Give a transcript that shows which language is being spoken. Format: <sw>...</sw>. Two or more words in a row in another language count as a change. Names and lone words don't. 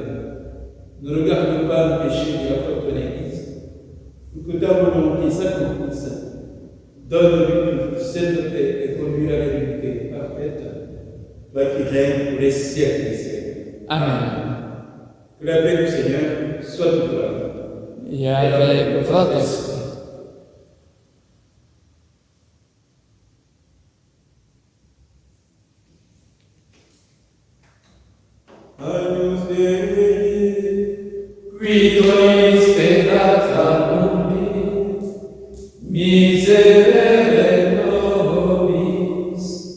<fr>Ne regarde pas le péché de la foi de ton Église, pour que ta volonté s'accomplisse. Donne-lui cette paix et conduis à l'unité parfaite, toi qui règnes pour les siècles des siècles. Amen. Que la paix du Seigneur soit toujours avec vous. Et avec votre esprit.</fr> <la>Agnus Dei, Qui tuis peccata mundi, miserere nobis.</la>